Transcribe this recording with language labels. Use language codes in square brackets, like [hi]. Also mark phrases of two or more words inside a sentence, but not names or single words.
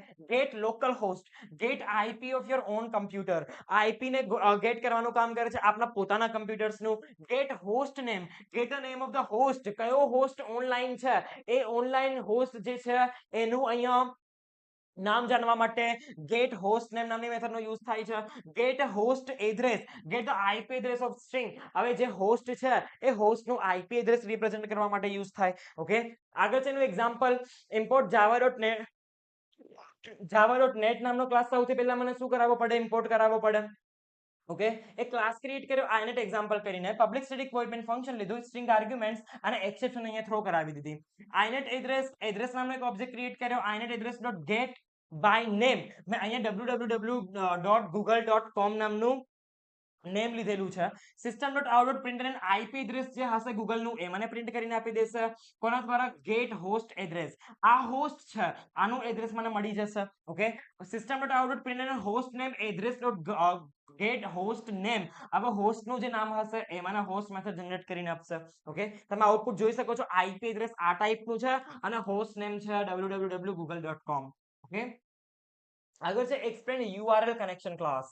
[en] get local host, get IP of your own computer, [gu] આઈપી ને ગેટ કરવાનું કામ કરે છે આપના પોતાના કમ્પ્યુટર્સ નું, [en] get host name, get the name of the host, [gu] કયો હોસ્ટ ઓનલાઈન છે એ [en] online host [gu] જે છે એનું અહીંયા નામ જાણવા માટે [en] get host name [gu] નામની મેથડનો યુઝ થાય છે, [en] get host address, get the IP address of string, [gu] હવે જે હોસ્ટ છે એ હોસ્ટ નું [en] IP address [gu] રિપ્રેઝન્ટ કરવા માટે યુઝ થાય. ઓકે, આગળ છે એનું એક્ઝામ્પલ, [en] import java.net, [gu] java.net નામનો ક્લાસ સૌથી પહેલા મને શું કરાવવો પડે, ઇમ્પોર્ટ કરાવવો પડે. ઓકે, એક ક્લાસ ક્રિએટ કર્યો [en] inet example [gu] કરીને, [en] public static void main function [gu] લીધું, [en] string arguments [gu] અને એક્સેપ્શન અહીંયા થ્રો કરાવી દીધી. [en] inet address [gu] નામનો એક ઓબ્જેક્ટ ક્રિએટ કર્યો, [en] inet address dot get by name, [gu] મેં અહીંયા www.google.com નામનું નેમ લીધેલું છે, [en] system.out.println IP address [gu] જે હશે ગૂગલ નું એ મને પ્રિન્ટ કરીને આપી દેશે, કોના દ્વારા, [en] get host address, [gu] આ હોસ્ટ છે આનું એડ્રેસ મને મળી જશે. ઓકે, [en] system.out.println host name address dot get host name, [gu] હવે હોસ્ટ નું જે નામ હશે એ મને [en] host method [gu] જનરેટ કરીને આપશે. ઓકે, તમે આઉટપુટ જોઈ શકો છો, [en] IP address [gu] આ ટાઈપનું છે અને [en] host name [gu] છે www.google.com. ઓકે, આગળ છે [en] explain URL connection class.